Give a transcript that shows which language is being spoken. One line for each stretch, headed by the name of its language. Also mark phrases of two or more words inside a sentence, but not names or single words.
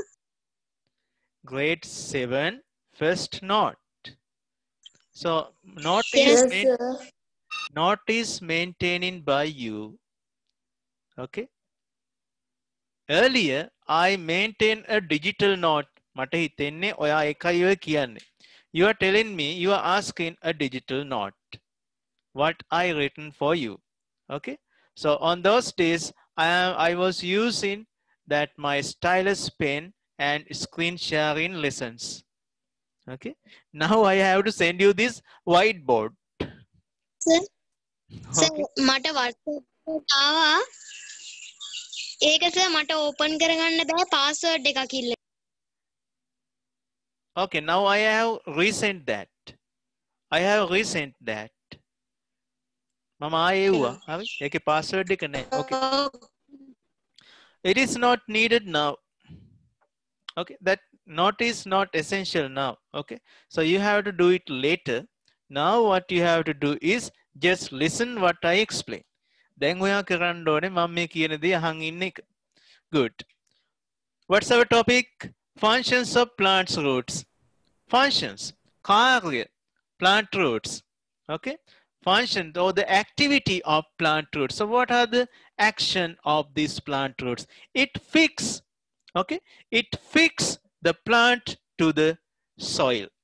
English: Grade 7 first note. So note Yes, is maintaining by you. Okay. Earlier I maintained a digital note.
Sinhala: මට හිතෙන්නේ ඔයා එකයි ඔය කියන්නේ.
English: You are telling me, you are asking a digital note, what I written for you. Okay. So on those days, I was using that my stylus pen and screen sharing lessons. Okay. Now I have to send you this whiteboard. Sir, sir, Okay.
Sinhala: මට WhatsApp එකට ආවා. ඒක සර් මට ඕපන් කරගන්න බෑ පාස්වර්ඩ් එකක් ඉල්ල.
English: Okay. Now I have resent that. I have resent that.
Sinhala: මම ආයෙ එව්වා. හරි. ඒකේ password එක නැහැ.
English: Okay. It is not needed now. Okay. That note is not essential now. Okay. So you have to do it later. Now what you have to do is just listen what I explain.
Sinhala: දැන් ඔයා කරන්න ඕනේ මම මේ කියන දේ අහන් ඉන්න එක.
English: Good. What's our topic? Functions of plants roots. Functions. කාර්ය. Plant roots. Okay. Function or the activity of plant roots. So what are the action of these plant roots? It fix, okay, it fix the plant to the soil.